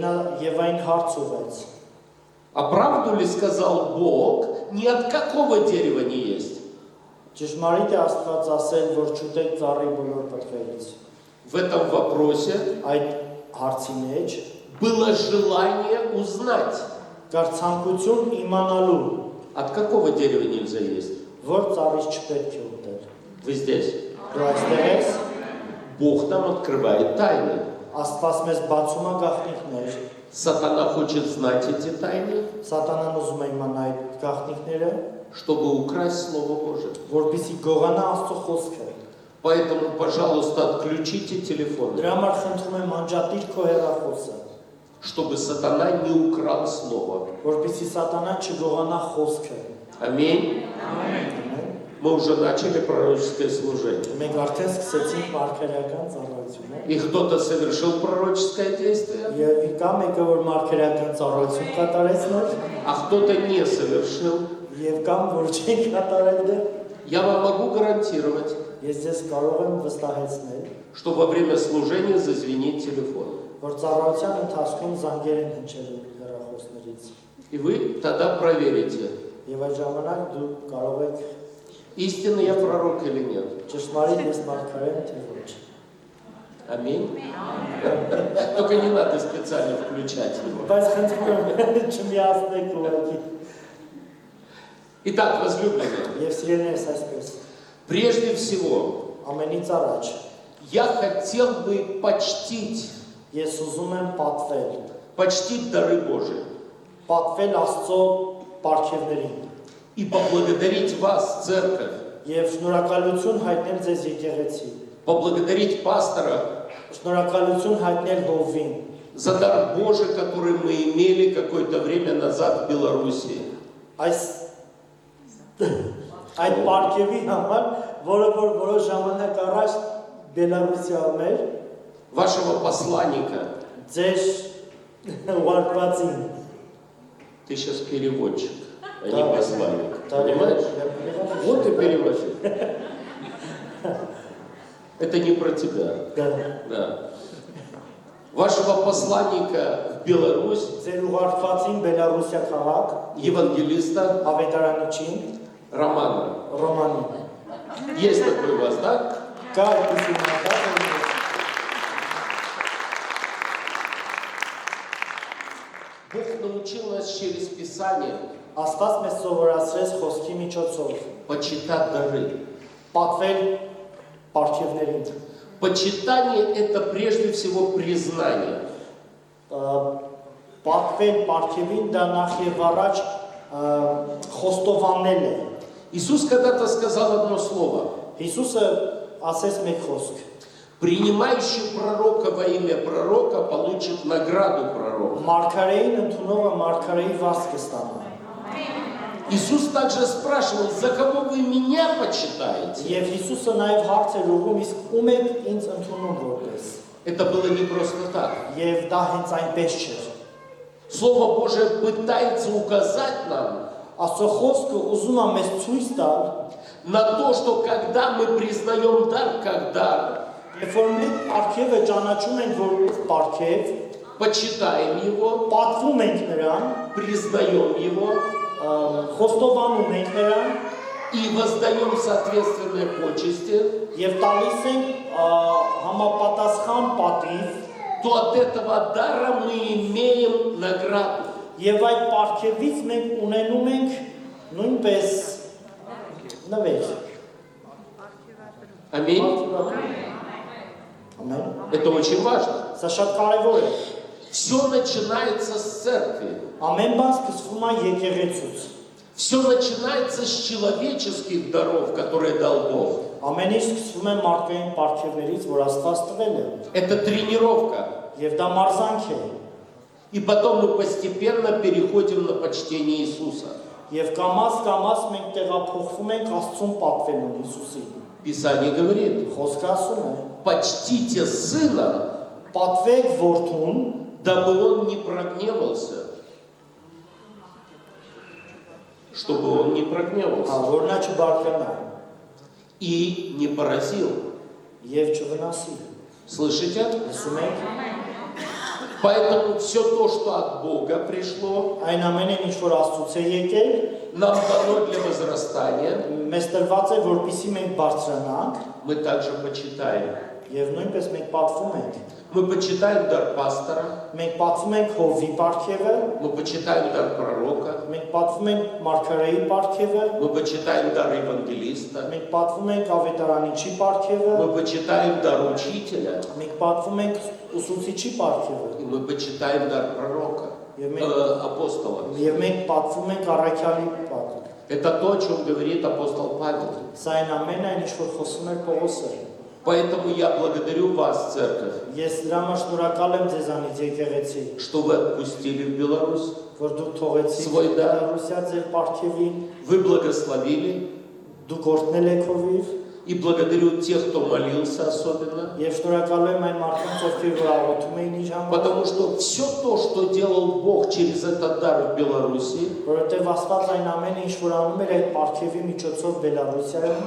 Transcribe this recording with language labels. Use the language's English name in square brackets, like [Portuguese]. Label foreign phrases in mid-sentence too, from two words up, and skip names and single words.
[Russian] А правду ли сказал Бог, ни от какого дерева не есть? В этом вопросе было желание узнать, [Armenian] Կար ցանկություն իմանալու, [Russian] от какого дерева нельзя есть. [Armenian] որ ծառից չպետք է ուտել։ [Russian] Вы здесь. [Armenian] Դու այստեղ ես, [Russian] Бог нам открывает тайны. [Armenian] Աստված մեզ բացում է գաղտնիքներ, [Russian] Сатана хочет знать эти тайны, [Armenian] Սատանան ուզում է իմանալ այդ գաղտնիքները, [Russian] чтобы украсть Слово Божие. [Armenian] որպեսզի գողանա Աստծո խոսքը։ [Russian] Поэтому, пожалуйста, отключите телефоны, [Armenian] Դրա համար խնդրում եմ անջատիր քո հեռախոսը, [Russian] чтобы сатана не украл Слово. [Armenian] որպեսզի Սատանան չգողանա խոսքը։ [Russian] Аминь. Мы уже начали пророческое служение. [Armenian] Մենք արդեն սկսեցինք մարգարեական ծառայությունը։ [Russian] И кто-то совершил пророческое действие, [Armenian] Եվ կա մեկը, որ մարգարեական ծառայություն կատարեցներ, [Russian] а кто-то не совершил. [Armenian] եւ կամ որ չեն կատարել դե։ [Russian] Я вам могу гарантировать, [Armenian] Ես ձեզ կարող եմ վստահեցնել, [Russian] что во время служения зазвенит телефон. [Armenian] որ ծառայության ընթացքում զանգեր են հնչելու հեռախոսներից։ [Russian] И вы тогда проверите, [Armenian] Եվ այդ ժամանակ դու կարող եք [Russian] истинный я пророк или нет. [Armenian] ճշմարիտ ես մարգարե եմ թե ոչ։ [Russian] Аминь. Только не надо специально включать его. [Armenian] Բայց խնդրում եմ չմիացնեք ուղղակի։ [Russian] Итак, возлюбленные, [Armenian] Եվ սիրելիներս այսպես, [Russian] прежде всего, [Armenian] ամենից առաջ [Russian] я хотел бы почтить [Armenian] ես ուզում եմ [Russian] почтить дары Божии [Armenian] պատվել Աստծո պարգևներին [Russian] и поблагодарить вас, церковь, [Armenian] եւ շնորհակալություն հայտնել ձեզ եկեղեցի, [Russian] поблагодарить пастора [Armenian] շնորհակալություն հայտնել Հովին [Russian] за дар Божий, который мы имели какое-то время назад в Белоруссии. [Armenian] Այդ պարգևի համար, որը որ որոշ ժամանակ առաջ Բելարուսիայում էր, [Russian] Вашего посланника. [Armenian] ձեր ուղարկվածին [Russian] Ты сейчас переводчик, а не посланник. Понимаешь? Вот ты переводчик. Это не про тебя. Да. Вашего посланника в Беларусь, [Armenian] ձեր ուղարկվածին Բելարուսիա քաղաք, [Russian] евангелиста [Armenian] ավետարանիչին, [Russian] Романа. [Armenian] Ռոմանին։ [Russian] Есть такой у вас, да? [Armenian] Կա այդպիսի մարդիկ, [Russian] Бог научил нас через Писание [Armenian] Աստված մեզ սովորացրեց խոսքի միջոցով [Russian] почитать дары. [Armenian] պատվել պարգևներին։ [Russian] Почитание – это прежде всего признание. [Armenian] Պատվել պարգևին դա նախ եւ առաջ խոստովանել է։ [Russian] Иисус когда-то сказал одно слово. [Armenian] Հիսուսը ասեց մեկ խոսք. [Russian] Принимающий пророка во имя пророка получит награду пророка. [Armenian] Մարգարեին ընդունողը մարգարեի վարձ կստանա։ [Russian] Иисус также спрашивал, за кого вы меня почитаете? [Armenian] Եվ Հիսուսը նաև հարց էր ուղղում, իսկ ում եք ինձ ընդունում որպես։ [Russian] Это было не просто так. [Armenian] Եվ դա հենց այնպես չէր։ [Russian] Слово Божие пытается указать нам [Armenian] Աստծո խոսքը ուզում է մեզ ցույց տալ, [Russian] на то, что когда мы признаем дар как дар, [Armenian] երբ որ մենք պարգևը ճանաչում ենք որպես պարգև, [Russian] почитаем его, [Armenian] պատվում ենք նրան, [Russian] признаем его [Armenian] խոստովանում ենք նրան [Russian] и воздаем соответственные почести, [Armenian] եւ տալիս ենք համապատասխան պատիվ, [Russian] то от этого дара мы имеем награду. [Armenian] եւ այդ պարգևից մենք ունենում ենք նույնպես նվեր։ [Russian] Аминь. [Armenian] Ամեն։ [Russian] Это очень важно. [Armenian] Սա շատ կարեւոր է։ [Russian] Все начинается с церкви. [Armenian] Ամեն բան սկսվում է եկեղեցուց։ [Russian] Все начинается с человеческих даров, которые дал Бог. [Armenian] Ամեն ինչ սկսվում է մարդկային պարգևներից, որ Աստված տվել է։ [Russian] Это тренировка. [Armenian] Եվ դա մարզանք է։ [Russian] И потом мы постепенно переходим на почтение Иисуса. [Armenian] Եվ կամաց մենք տեղափոխվում ենք Աստծուն պատվելուն Հիսուսին։ [Russian] Писание говорит, [Armenian] Խոսքը ասում է. [Russian] почтите Сына, [Armenian] Պատվեք որդուն, [Russian] дабы Он не прогневался. Чтобы Он не прогневался. [Armenian] որ նա չբարկանա [Russian] И не поразил. [Armenian] եւ չվնասի։ [Russian] Слышите? [Armenian] Լսում եք։ [Russian] Поэтому все то, что от Бога пришло, [Armenian] Այն ամենը ինչ որ Աստծուց է եկել, [Russian] нам дано для возрастания, [Armenian] մեզ տրված է որպեսզի մենք բարձրանանք [Russian] мы также почитаем. [Armenian] Եվ նույնպես մենք պատվում ենք։ [Russian] Мы почитаем дар пастора, [Armenian] Մենք պատվում ենք Հովի պարգևը, [Russian] мы почитаем дар пророка, [Armenian] մենք պատվում ենք Մարգարեի պարգևը, [Russian] мы почитаем дар евангелиста, [Armenian] մենք պատվում ենք Ավետարանիչի պարգևը, [Russian] мы почитаем дар учителя, [Armenian] մենք պատվում ենք Ուսուցիչի պարգևը, [Russian] и мы почитаем дар пророка, апостола. [Armenian] եւ մենք պատվում ենք Առաքյալի պարգևը։ [Russian] Это то, о чем говорит апостол Павел. [Armenian] Սա այն ամենն այն, ինչ որ խոսում էր Պողոսը։ [Russian] Поэтому я благодарю вас, церковь, [Armenian] Ես դրա համար շնորհակալ եմ ձեզանից եկեղեցի, [Russian] что вы отпустили в Беларусь, [Armenian] որ դուք թողեցիք [Russian] Свой дар. [Armenian] Բելարուսիա ձեր պարգևին, [Russian] вы благословили, [Armenian] դուք օրհնել եք Հովիվ, [Russian] и благодарю тех, кто молился особенно, [Armenian] եւ շնորհակալ եմ այն մարդկանց, ովքեր որ աղոթում էին իր համար, [Russian] потому что все то, что делал Бог через этот дар в Беларуси, [Armenian] որովհետեւ Աստված այն ամենը, ինչ որ անում էր այդ պարգևի միջոցով Բելարուսիայում,